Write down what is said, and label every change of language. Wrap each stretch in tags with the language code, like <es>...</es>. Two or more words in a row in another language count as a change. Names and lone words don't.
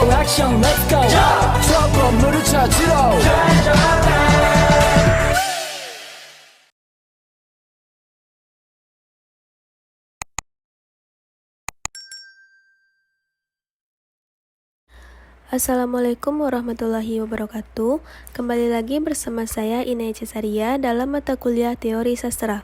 <ko>액션</ko> <en>let's go</en> <ko>저 건물을 찾으러</ko> <ar>السلام عليكم ورحمة الله وبركاته.</ar> <id>Kembali lagi bersama saya Inaya Cesaria dalam mata kuliah Teori Sastra.</id>